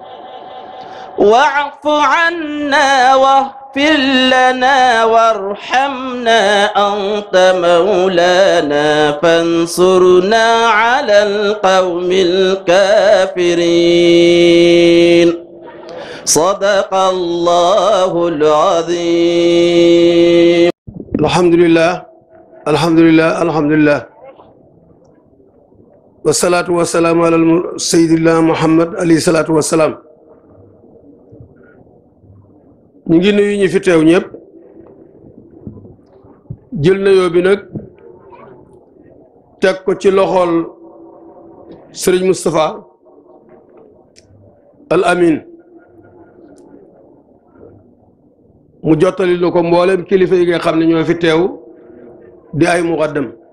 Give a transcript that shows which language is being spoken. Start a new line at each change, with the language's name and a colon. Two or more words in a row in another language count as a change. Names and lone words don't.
Arabic: واعف عنا واغفر لنا وارحمنا أنت مولانا فانصرنا على القوم الكافرين صدق الله العظيم. الحمد لله الحمد لله الحمد لله والصلاة والسلام على سيدنا محمد عليه الصلاة والسلام.
Wolof: ñu ngi nuyu ñi fi teew ñëpp jël nuyoo bi nag teg ko ci loxol Serigne Moustapha Al Amin mu jottali na ko mboolem kilifa yi nga xam ne ñoo fi teew di ay muqaddam